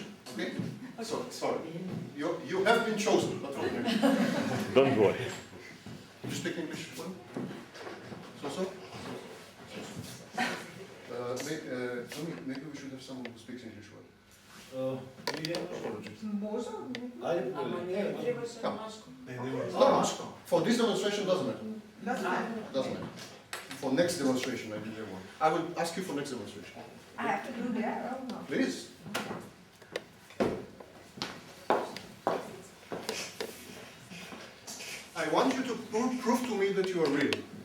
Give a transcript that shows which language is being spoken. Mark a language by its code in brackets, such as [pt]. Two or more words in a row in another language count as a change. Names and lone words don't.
[en] Okay? So, sorry. You have been chosen. Not okay. Don't worry. You speak English well? So? Maybe we should have someone who speaks English well. [mk] Може? Ajde, Ама не треба се [en] Come. [mk] машко. [en] No, for this demonstration, doesn't matter. [mk] Да знае. [en] Doesn't matter. For next demonstration, I did one. I will ask you for next demonstration. I have to do that or no? Please. I want you to prove to me that you are real.